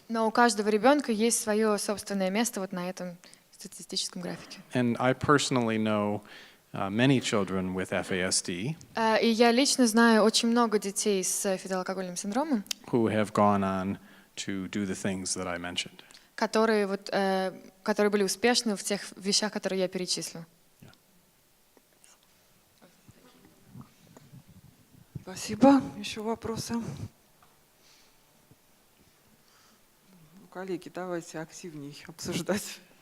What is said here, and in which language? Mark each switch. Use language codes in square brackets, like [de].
[ru] Но у каждого ребенка есть свое собственное место вот на этом статистическом графике. [en] And I personally know many children with FASD [ru] И я лично знаю очень много детей с фетоалкогольным синдромом, [en] who have gone on to do the things that I mentioned. [ru] которые были успешны в тех вещах, которые я перечислила. Спасибо. Еще вопросы? Коллеги, давайте активнее обсуждать.